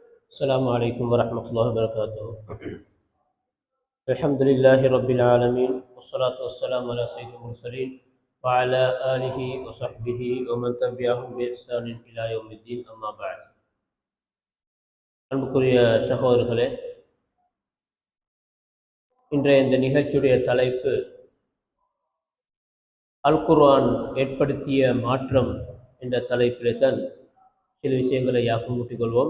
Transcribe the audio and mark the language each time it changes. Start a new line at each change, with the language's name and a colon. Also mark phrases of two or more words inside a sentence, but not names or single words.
Arabic: السلام عليكم ورحمة الله وبركاته. الحمد لله رب العالمين والصلاة والسلام على سيد المرسلين وعلى آله وصحبه ومن تبعهم بإحسان إلى يوم الدين أما بعد.
Tamil: அன்புக்குரிய சகோதரர்களே, இன்றைய இந்த நிகழ்ச்சியுடைய தலைப்பு அல் குர்ஆன் ஏற்படுத்திய மாற்றம் என்ற தலைப்பிலே தான் சில விஷயங்களை யாபகமூட்டிக் கொள்வோம்.